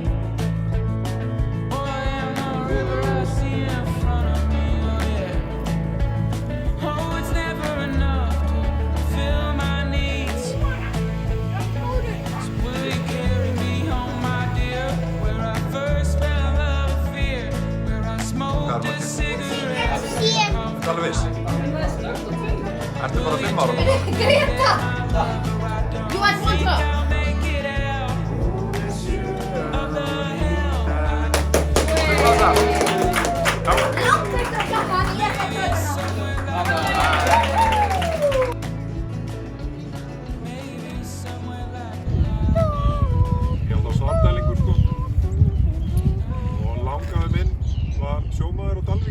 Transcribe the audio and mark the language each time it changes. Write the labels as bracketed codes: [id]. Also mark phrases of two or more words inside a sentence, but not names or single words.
[en] Boy, I'm the river I see in front of me, oh yeah. Oh, it's never enough to fill my needs. So will you carry me home, my dear, where I first fell in love with fear, where I smoked a cigarette. [is] Alveg viss. Ertu bara 5 ára? Greta! [en] You want one drop? I'll make it out of the hell I [is] Hvað það? Ég held á Svarfdælingur sko. Og langafi minn var sjómaður á Dalvík.